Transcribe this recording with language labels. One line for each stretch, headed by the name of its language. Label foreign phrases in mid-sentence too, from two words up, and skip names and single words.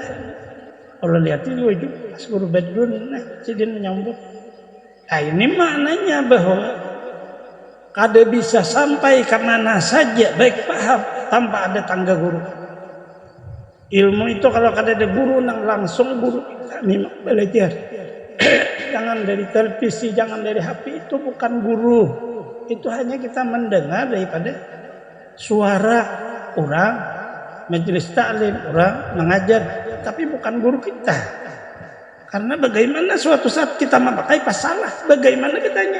Banjar: Kalau lihat itu pas guru badrun sidin menyambut. Nah ini maknanya bahwa kada bisa sampai ke mana saja baik paham tanpa ada tangga guru. Ilmu itu kalau kada ada guru langsung guru kami belajar. Jangan dari televisi, jangan dari HP, itu bukan guru. Itu hanya kita mendengar daripada suara orang, majelis taklim, orang mengajar, tapi bukan guru kita. Karena bagaimana suatu saat kita memakai pas salah, bagaimana ditanya?